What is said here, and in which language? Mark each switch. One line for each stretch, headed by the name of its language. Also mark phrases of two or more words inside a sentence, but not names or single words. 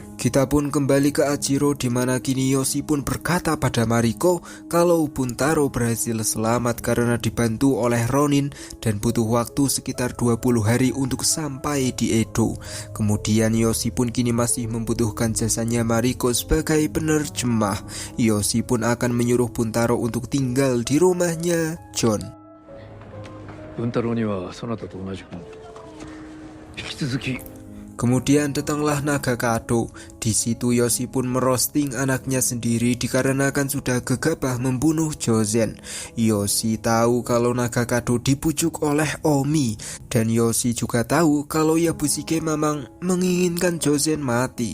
Indonesian: Kita pun kembali ke Ajiro di mana kini Yoshi pun berkata pada Mariko kalau Buntaro berhasil selamat karena dibantu oleh Ronin dan butuh waktu sekitar 20 hari untuk sampai di Edo. Kemudian Yoshi pun kini masih membutuhkan jasanya Mariko sebagai penerjemah. Yoshi pun akan menyuruh Buntaro untuk tinggal di rumahnya John.
Japanese: 文太郎にはそなたと同じく引き続き
Indonesian: Kemudian datanglah naga Kado. Di situ Yoshi pun merosting anaknya sendiri dikarenakan sudah gegabah membunuh Jozen. Yoshi tahu kalau naga Kado dibujuk oleh Omi dan Yoshi juga tahu kalau Yabushige memang menginginkan Jozen mati.